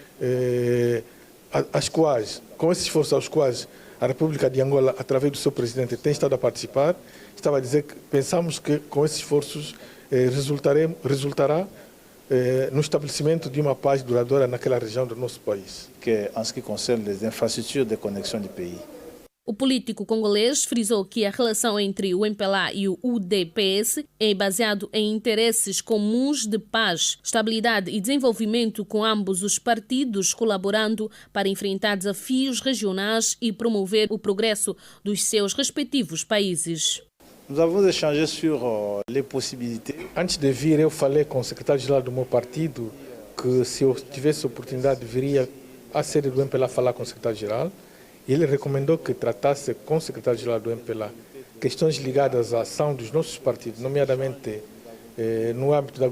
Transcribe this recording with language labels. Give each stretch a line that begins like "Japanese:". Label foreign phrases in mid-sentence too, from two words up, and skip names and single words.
Portuguese: aos quais a República de Angola, através do seu presidente, tem estado a participar, estava a dizer que pensamos que com esses esforços resultará no estabelecimento de uma paz duradoura naquela região do nosso país.
French: Que en ce qui concerne les infrastructures de connexion du pays.
Portuguese: O político congolês frisou que a relação entre o MPLA e o UDPS é baseado em interesses comuns de paz, estabilidade e desenvolvimento, com ambos os partidos colaborando para enfrentar desafios regionais e promover o progresso dos seus respectivos países.
French: Nous avons échangé sur les possibilités.
Portuguese: Antes de vir, eu falei com o secretário-geral do meu partido que, se eu tivesse oportunidade, viria à sede do MPLA falar com o secretário-geral. Ele recomendou que tratasse com o secretário-geral do MPLA questões ligadas à ação dos nossos partidos, nomeadamente no âmbito da